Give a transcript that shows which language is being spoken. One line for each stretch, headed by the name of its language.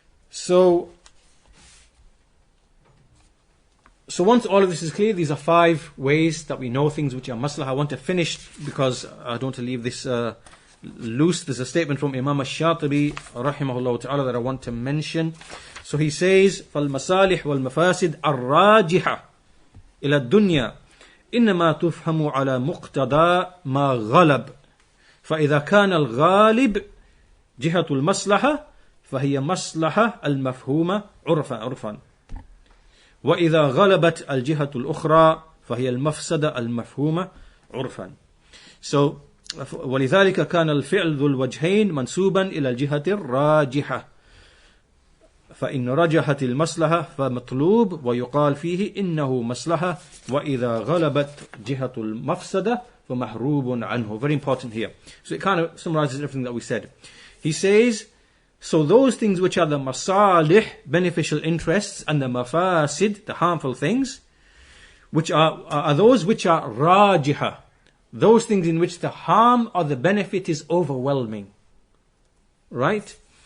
English: So once all of this is clear, these are 5 ways that we know things which are maslahah. I want to finish because I don't want to leave this loose. There's a statement from Imam al-Shatibi rahimahullah ta'ala that I want to mention. So he says,
Arabic: فَالْمَصَالِحْ وَالْمَفَاسِدْ الرَّاجِحَةِ إِلَى الدُّنْيَا إِنَّمَا تُفْهَمُ عَلَى مُقْتَضَى مَا غَلَبْ فَإِذَا كَانَ الْغَالِبْ جهة المصلحة فهي مصلحة المفهومة عرفا وإذا غلبت الجهة الأخرى فهي المفسدة المفهومة عرفا. So ولذلك كان الفعل ذو الوجهين منسوبا إلى الجهة الراجحة فإن رجحت المصلحة فمطلوب ويقال فيه إنه مصلحة وإذا غلبت جهة المفسدة فمحروب عنه.
English: Very important here. So it kind of summarizes everything that we said. He says, so those things which are the masalih, beneficial interests, and the mafasid, the harmful things, which are those which are rajiha, those things in which the harm or the benefit is overwhelming. Right?